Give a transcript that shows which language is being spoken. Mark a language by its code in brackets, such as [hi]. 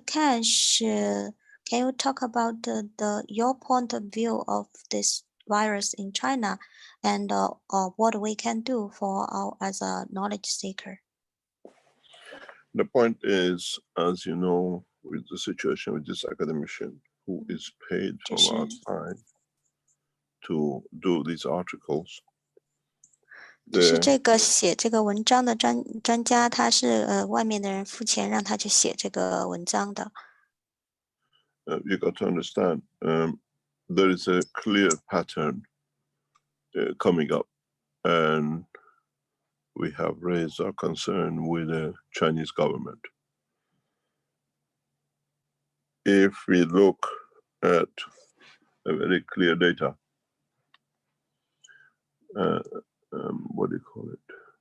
[en] Cash, can you talk about your point of view of this virus in China, and what we can do as a knowledge seeker? The point is, as you know, with the situation with this academician who is paid from outside to do these articles, [zh] 就是这个写这个文章的专家，他是外面的人付钱让他去写这个文章的。 [en] you got to understand, there is a clear pattern coming up, and we have raised our concern with the Chinese government. If we look at a very clear data, what do you call it?